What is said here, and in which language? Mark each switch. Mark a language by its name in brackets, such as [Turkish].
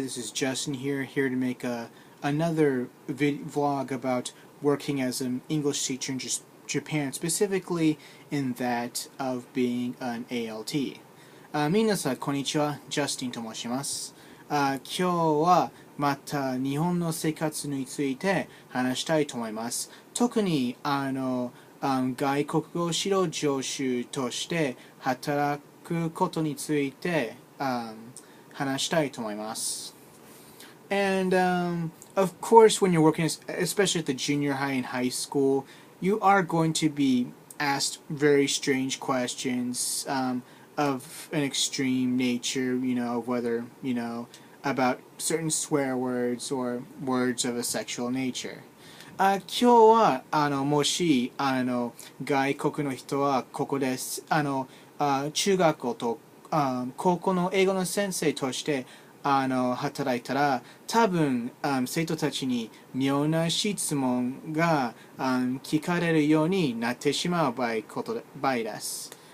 [English] This is Justin here to make another vlog about working as an English teacher in Japan, specifically in that of being an ALT. [Japanese] みなさんこんにちは、ジャスティンと申します。今日はまた日本の生活について話したいと思います。特に外国語指導助手として働くことについて話したいと思います。 [English] And of course, when you're working, especially at the junior high and high school, you are going to be asked very strange questions of an extreme nature, whether, about certain swear words or words of a sexual nature. [Japanese] 今日はもし外国の人はここです。中学校と高校の英語の先生として働いたら多分生徒たちに妙な質問が聞かれるようになってしまう場合です。